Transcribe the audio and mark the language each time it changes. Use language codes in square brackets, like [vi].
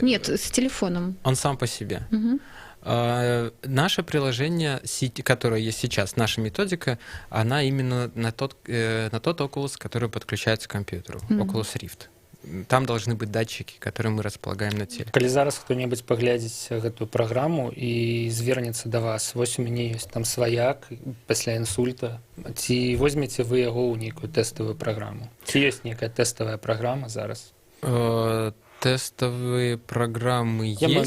[ru] Нет, с телефоном. Он сам по себе? Наше приложение, которое есть сейчас, наша методика, она именно на тот Oculus, который подключается к компьютеру, Oculus Rift. Там должны быть датчики, которые мы располагаем на теле. [be] Калі зараз хто-небудзь паглядзіць гэтую праграму і звернецца да вас, вось у мяне ёсць там сваяк пасля інсульта, ці возьмеце вы яго ў нейкую тэставую праграму? Ці ёсць нейкая тэставая праграма зараз? [ru] Тестовые программы есть.